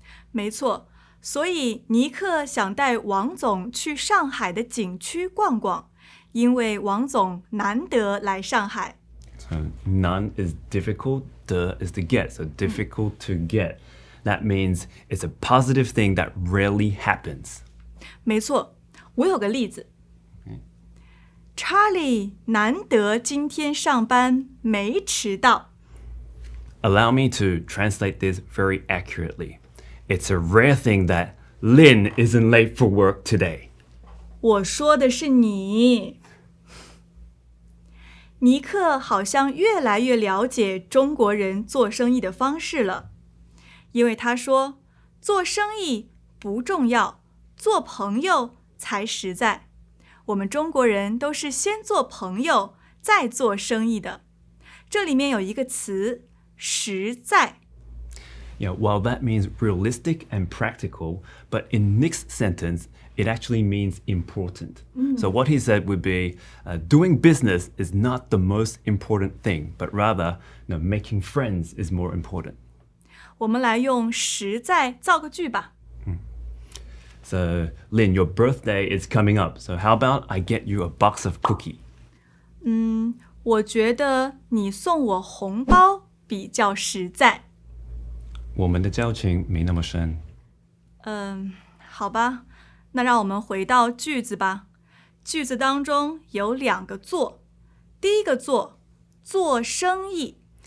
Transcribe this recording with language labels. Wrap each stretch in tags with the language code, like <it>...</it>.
<zh>没错，所以尼克想带王总去上海的景区逛逛，因为王总难得来上海。</zh> <en>So none is difficult, the is to get. So difficult to get. That means it's a positive thing that rarely happens.</en> <zh>没错，我有个例子。 Charlie 难得今天上班没迟到。</zh> <en>Allow me to translate this very accurately. It's a rare thing that Lynn isn't late for work today.</en> <zh>我说的是你。尼克好像越来越了解中国人做生意的方式了，因为他说，做生意不重要，做朋友才实在。我们中国人都是先做朋友，再做生意的。这里面有一个词，实在。</zh> <en>Yeah, while that means realistic and practical, but in Nick's sentence, it actually means important. So what he said would be, doing business is not the most important thing, but rather, making friends is more important.</en> <zh>我们来用实在造个句吧。</zh> <en>So, Lynn, your birthday is coming up. So how about I get you a box of cookie?</en> <zh>我觉得你送我红包比较实在。我们的交情没那么深。好吧，那让我们回到句子吧。句子当中有两个做，第一个做，做生意。</zh>